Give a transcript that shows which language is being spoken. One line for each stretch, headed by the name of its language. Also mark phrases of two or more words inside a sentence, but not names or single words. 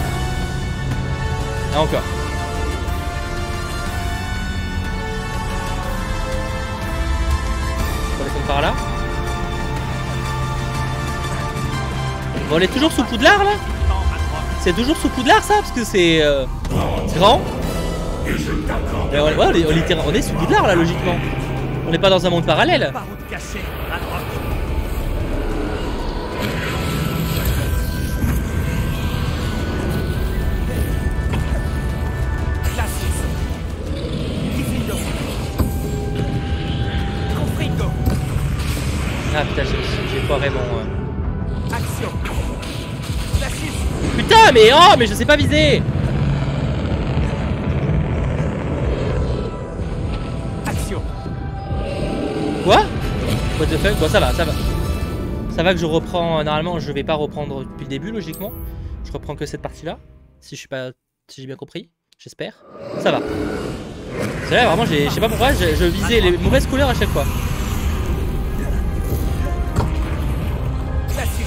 French: Ah, encore. On va descendre par là. Bon, on est toujours sous Poudlard là? C'est toujours sous Poudlard ça? Parce que c'est grand. Mais ouais, on est sous Poudlard là, logiquement. On n'est pas dans un monde parallèle. Par où te cacher, Ranrock. Glacius. Diffindo. Confringo. Ah putain, j'ai foiré mon... Action. Glacius. Putain, mais je sais pas viser. Action. Quoi?
English: What the fuck?
French: Bon, ça va, ça va. Ça va que je reprends... Normalement, je vais pas reprendre depuis le début, logiquement. Je reprends que cette partie-là. Si je suis pas... Si j'ai bien compris. J'espère. Ça va. C'est là, vraiment, je sais pas pourquoi, je visais les mauvaises couleurs à chaque fois. Glacius.